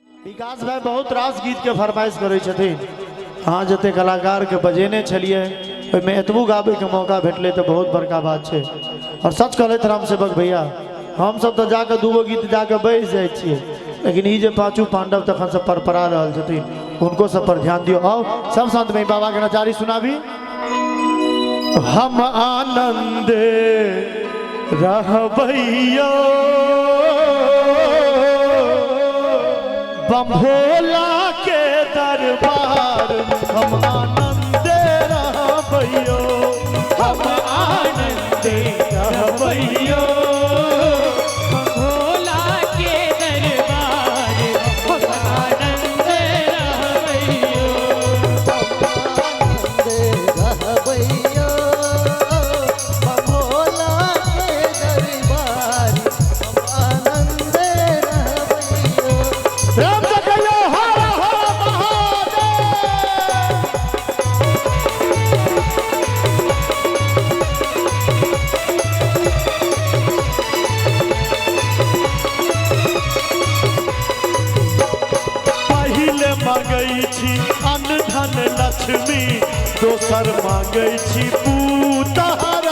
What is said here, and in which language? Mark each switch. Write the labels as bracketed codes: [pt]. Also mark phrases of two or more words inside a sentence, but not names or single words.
[mai] विकास भाई बहुत रास गीत के फरमाइश करे छथिन। अहाँ जते कलाकार के बजेने छलिए ओहिमे एतबू गाबे के मौका भेटले तो बहुत बड़का बात है। और सच कहले राम सेवक भैया हम सब तो जाके दूगो गीत जाके बैस जाए छिए, लेकिन ये पांचों पांडव तखन से परपरा रहल छथिन, उनको सब पर ध्यान दियो। आओ सब संत में बाबा के नचारी सुनाबी। हम आनंद रहबैयो बम्भोला के दरबार, हम आनंद रहबैयो, हम आनंद रहबैयो बम्भोला के दरबार, हम आनंद रहबैयो, हम आनंद रहबैयो बम्भोला के दरबार, हम आनंद रहबैयो। राम से कहियो हर हर महादेव। पहिले मांगै छी अन्न धन लक्ष्मी, दोसर मांगै छी पूतहरा।